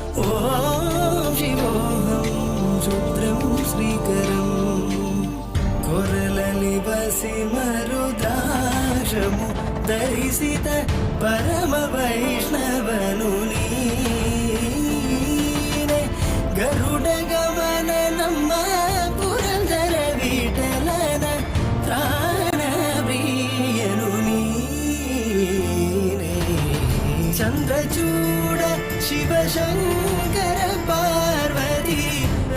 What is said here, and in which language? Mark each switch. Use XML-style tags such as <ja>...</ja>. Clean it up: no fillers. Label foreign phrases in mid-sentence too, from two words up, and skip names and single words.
<te>ఓం శివోహం రుద్రం శ్రీకరం కొరలలివసి మరుద్రాక్షము ధరిసిత పరమ వైష్ణవను</te> <kn>ನೀನೆ ಗರುಡ ಗಮನ ನಮ್ಮ ಪುರಂದರ ವಿಠಲನ ಪ್ರಾಣ ಪ್ರಿಯನು ನೀನೆ ಚಂದ್ರಚೂಡ ಶಿವಶಂಕರ ಪಾರ್ವತಿ</kn>